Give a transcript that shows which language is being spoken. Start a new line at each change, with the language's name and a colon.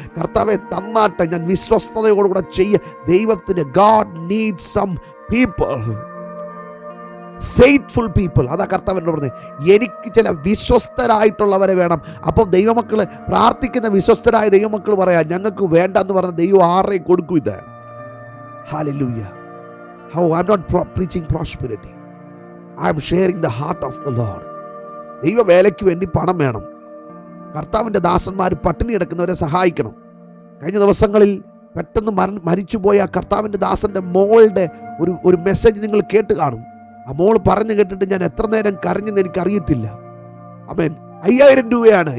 Malayalam: കർത്താവെ തന്നാട്ടെ, ഞാൻ വിശ്വസ്തയോടുകൂടെ ദൈവത്തിന്
English: God need some people, faithful people.
Malayalam: അതാ കർത്താവിനോട് പറഞ്ഞത്, എനിക്ക് ചില വിശ്വസ്തരായിട്ടുള്ളവരെ വേണം. അപ്പം ദൈവമക്കള് പ്രാർത്ഥിക്കുന്ന വിശ്വസ്തരായ ദൈവമക്കൾ പറയാം, ഞങ്ങൾക്ക് വേണ്ട എന്ന് പറഞ്ഞ ദൈവം ആരെയും കൊടുക്കും ഇത്. Hallelujah.
English: How I'm not preaching prosperity. I'm sharing the heart of the Lord.
Malayalam: ദൈവ വേലയ്ക്ക് വേണ്ടി പണം വേണം. കർത്താവിൻ്റെ ദാസന്മാർ പട്ടിണി കിടക്കുന്നവരെ സഹായിക്കണം. കഴിഞ്ഞ ദിവസങ്ങളിൽ പെട്ടെന്ന് മരിച്ചുപോയ കർത്താവിൻ്റെ ദാസന്റെ മോളുടെ ഒരു മെസ്സേജ് നിങ്ങൾ കേട്ട് കാണും. ആ മോൾ പറഞ്ഞു കേട്ടിട്ട് ഞാൻ എത്ര നേരം കരഞ്ഞെന്ന് എനിക്കറിയത്തില്ല. ആമേൻ. 5000 രൂപയാണ്.